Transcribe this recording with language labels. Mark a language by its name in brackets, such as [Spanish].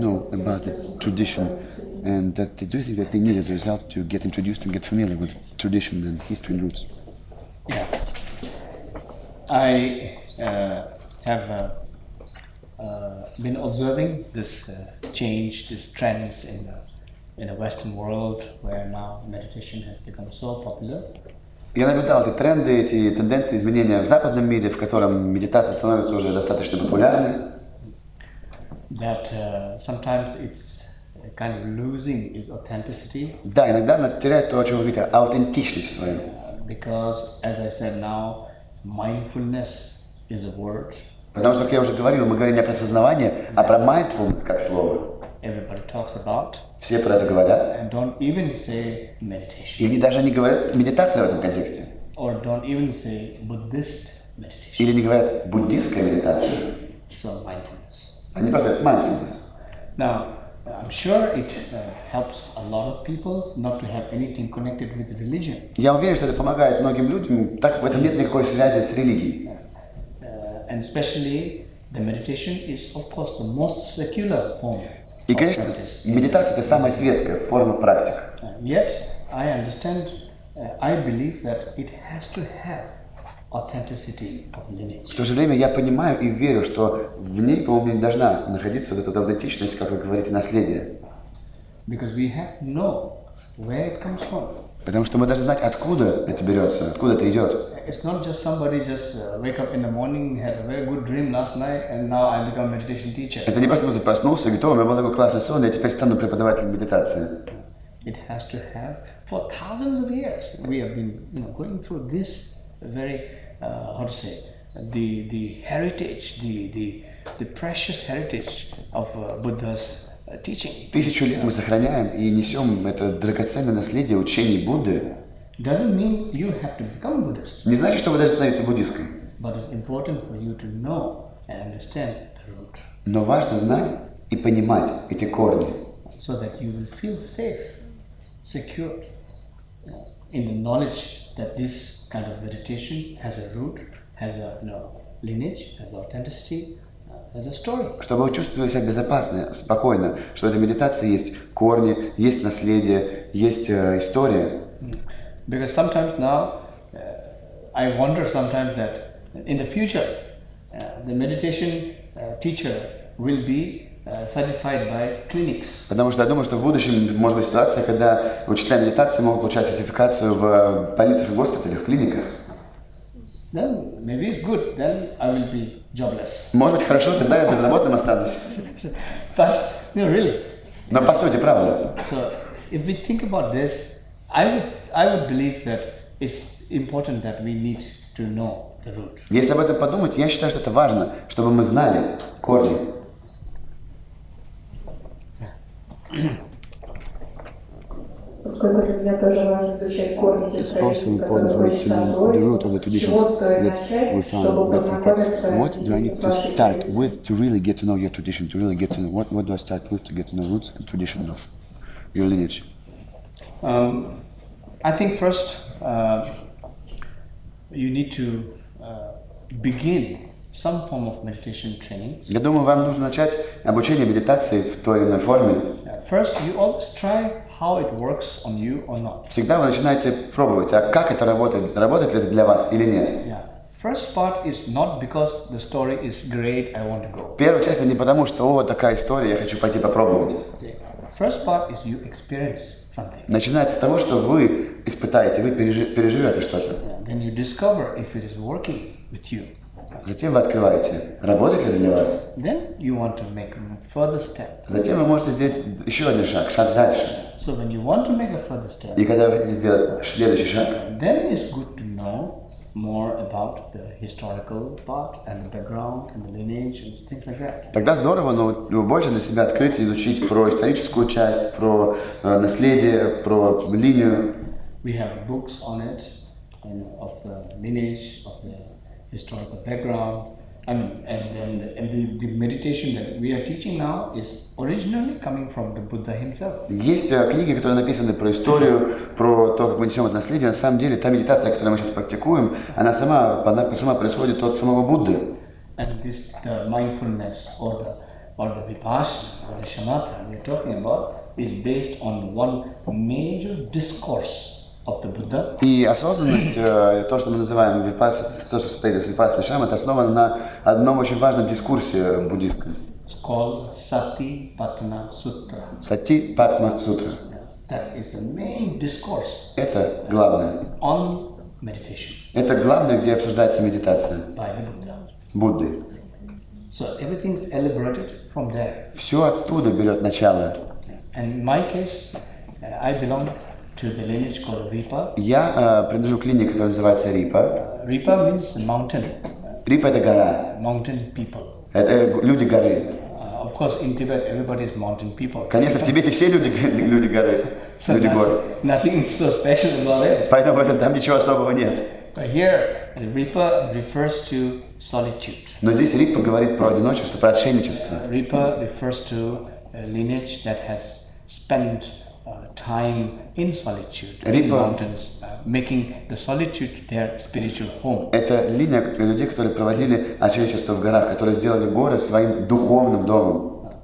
[English] know about the tradition, and that do you think that they need as a result to get introduced and get familiar with tradition and history and roots? Yeah. I have been observing this change, these trends in the Western world, where now meditation has become so popular. [Russian] Я наблюдал эти тренды, эти тенденции изменения в западном мире, в котором медитация становится уже достаточно популярной. [English] That sometimes it's kind of losing its authenticity. [Russian] Да, иногда она теряет то, о чем вы говорите, аутентичность свою. [English] Because, as I said now, mindfulness is a word. [Russian] Потому что, как я уже говорил, мы говорим не про осознавание, а про mindfulness как слово. [English] Everybody talks about, [Russian] Все про это говорят. [English] and don't even say meditation, [Russian] И они даже не говорят медитация в этом контексте. [English] or don't even say Buddhist meditation. [Russian] Или не говорят буддистская медитация. [English] So mindfulness. [Russian] Они просто говорят mindfulness. [English] Now, I'm sure it helps a lot of people not to have anything connected with religion. [Russian] Я уверен, что это помогает многим людям, так как в этом нет никакой связи с религией. [English] And especially the meditation is, of course, the most secular form [Russian] И, [English] of [Russian] конечно, [English] practice. [Russian] медитация – это самая светская форма практик. [English] Yet, I understand, I believe that it has to have authenticity of lineage. [Russian] В то же время я понимаю и верю, что в ней, по-моему, не должна находиться вот эта аутентичность, как вы говорите, наследие. [English] Because we have no where it comes from. [Russian] Потому что мы должны знать, откуда это берется, откуда это идет. [English] It's not just somebody just wake up in the morning, had a very good dream last night, and now I become a meditation teacher. [Russian] Это не просто кто-то проснулся и говорит: о, у меня был такой классный сон, я теперь стану преподавателем медитации. [English] It has to have, for thousands of years, we have been, going through this very, how to say, the heritage, the precious heritage of Buddha's teaching. [Russian] 1000 лет мы сохраняем и несем это драгоценное наследие учений Будды. [English] Doesn't mean you have to become Buddhist. [Russian] Не значит, что вы должны становиться буддисткой. [English] But it's important for you to know and understand the root. [Russian] Но важно знать и понимать эти корни. [English] So that you will feel safe, secured in the knowledge that this kind of meditation has a root, has a lineage, has authenticity, has a story. [Russian] Чтобы вы чувствовали себя безопасно, спокойно, что эта медитация есть корни, есть наследие, есть история. [English] Because sometimes now, I wonder sometimes that in the future, the meditation teacher will be certified by clinics. [Russian] Потому что я думаю, что в будущем может быть ситуация, когда учителя медитации могут получать сертификацию в больницах, в госпиталях, в клиниках. [English] Then maybe it's good. Then I will be jobless. [Russian] Может быть, хорошо, тогда я безработным останусь. [English] But really. [Russian] Но по сути, правда. [English] So if we think about this, I would believe that it's important that we need to know the root. [Russian] Если об этом подумать, я считаю, что это важно, чтобы мы знали корни. Поскольку для меня тоже важно изучать корни тех традиций, которые мы читаем, чего стоит начать, чтобы познакомиться [English] What do I need to start with to really get to know your tradition, to really get to know what do I start with to get to know roots and tradition of your lineage? I think first you need to begin some form of meditation training. [Russian] Я думаю, вам нужно начать обучение медитации в той или иной форме. [English] First, you always try how it works on you or not. [Russian] Всегда вы начинаете пробовать, а как это работает, работает ли это для вас или нет. [English] Yeah. First part is not because the story is great, I want to go. [Russian] Первая часть не потому, что о, такая история, я хочу пойти попробовать. [English] First part is you experience something. [Russian] Начинается с того, что вы испытаете, вы переживете что-то. [English] Then you discover if it is working with you. [Russian] Затем вы открываете, работает ли это для вас. [English] Then you want to make a further step. [Russian] Затем вы можете сделать еще один шаг, шаг дальше. [English] So when you want to make a further step, [Russian] И когда вы хотите сделать следующий шаг, [English] then it's good to know more about the historical part and the background and the lineage and things like that. [Russian] тогда здорово, но больше для себя открыть и изучить про историческую часть, про наследие, про линию. [English] We have books on it, of the lineage, of the historical background, and then the meditation that we are teaching now is originally coming from the Buddha himself. [Russian] Есть книги, которые написаны про историю, про то, как мы несем это наследие. На самом деле, та медитация, которую мы сейчас практикуем, она сама происходит от самого Будды. [English] And this, the mindfulness or the vipassana or the shamatha we are talking about is based on one major discourse of the Buddha. [Russian] И осознанность, то, что мы называем випассана, то, что состоит из випассаны шама, это основано на одном очень важном дискурсе буддийском. [English] It's called Satipatthana Sutra. [Russian] Сати-патма сутра. [English] That is the main discourse [Russian] Это главное. [English] on meditation [Russian] Это главное, где обсуждается медитация [English] by the Buddha. [Russian] Будды. [English] So everything is elaborated from there. [Russian] Все оттуда берет начало. [English] And in my case, I belong to the lineage called Ripa. [Russian] Я принадлежу к линии, которая называется Рипа. [English] Ripa means mountain. [Russian] Рипа — это гора. [English] Mountain people. [Russian] Это люди горы. [English] Of course, in Tibet, everybody is mountain people. [Russian] Конечно, в Тибете все люди горы, люди гор. [English] Nothing is so special about it. [Russian] Поэтому там ничего особого нет. [English] But here, the Ripa refers to solitude. [Russian] Но здесь Рипа говорит про одиночество, про отшельничество. [English] Ripa refers to a lineage that has spent time in solitude, in mountains, making the solitude their spiritual home. [Russian] Это линия людей, которые проводили отшельничество в горах, которые сделали горы своим духовным домом.